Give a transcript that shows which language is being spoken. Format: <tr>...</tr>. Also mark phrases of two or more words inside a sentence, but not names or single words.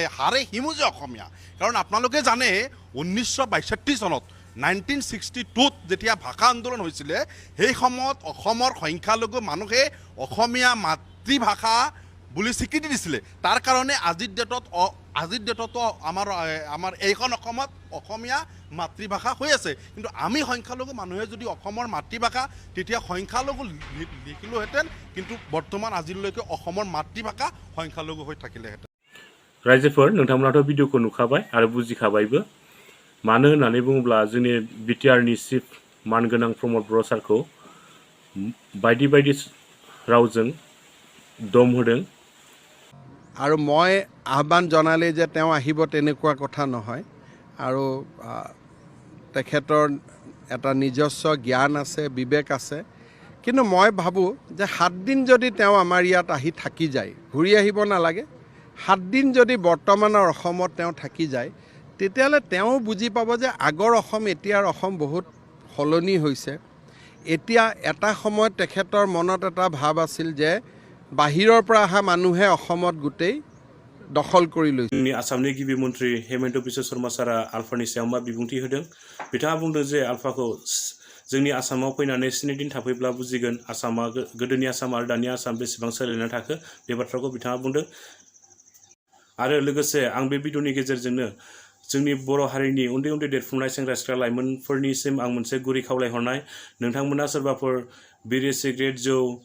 <as>হাৰে হিমুজে অসমীয়া কাৰণ আপোনালোকে জানে 1962 চনত 1962ত যেতিয়া ভাষা আন্দোলন হৈছিলে সেই সময়ত অসমৰ সংখ্যালঘু মানুহে অসমীয়া মাতৃভাষা বুলি স্বীকৃতি দিছিলে তাৰ কাৰণে আজিৰ ডেটত আমাৰ এইখন অসমত অসমীয়া মাতৃভাষা হৈ আছে কিন্তু আমি সংখ্যালঘু মানুহে যদি অসমৰ মাতৃভাষা তেতিয়া সংখ্যালঘু লিখিলোহেঁতেন কিন্তু বৰ্তমান আজিলৈকে অসমৰ মাতৃভাষা সংখ্যালঘু হৈ থাকিলেহেঁতেন</as> <brx>रायजोफोर नोंथांमोनाथ' भिडिअखौ नुखाबाय आरो बुजिखाबायबो मानो होननानै बुङोब्ला जोंनि बिटिआरनि चिफ मानगोनां प्रमोद बर' सारखौ बायदि रावजों दम होदों</brx> <as>আৰু মই আহ্বান জনালে যে তেওঁ আহিব তেনেকুৱা কথা নহয় আৰু তেখেতৰ এটা নিজস্ব জ্ঞান আছে বিবেক আছে কিন্তু মই ভাবোঁ যে 7 দিন যদি তেওঁ আমাৰ ইয়াত আহি থাকি যায় ঘূৰি আহিব নালাগে 7 দিন যদি বৰ্তমানৰ অসমত তেওঁ থাকি যায় তেতিয়াহ'লে তেওঁ বুজি পাব যে আগৰ অসম এতিয়াৰ অসম বহুত সলনি হৈছে এতিয়া এটা সময়ত তেখেতৰ মনত এটা ভাৱ আছিল যে বাহিৰৰ পৰা অহা মানুহে অসমত গোটেই দখল কৰি লৈছে</as> <brx>जोंनि आसामनि गिबि मन्त्रि हेमन्त बिश्व शर्मा सारा आल्फानि सायाव मा बिबुंथि होदों बिथाङा बुंदों जे आल्फाखौ जोंनि आसामाव फैनानै 7 दिन थाफैब्ला बुजिगोन आसामा गोदोनि आसाम आरो दानि आसाम बेसेबां सोलायना थाखो बे बाथ्राखौ बिथाङा बुंदों आरो लोगोसे आं बे भिडिअनि गेजेरजोंनो जोंनि बर' हारिनि उन्दै देरफुनाय सेंग्रा सिख्ला लाइमोनफोरनिसिम आं मोनसे गुरै खावलायहरनाय नोंथांमोना सोरबाफोर बिरि सिगारेट जौ</brx>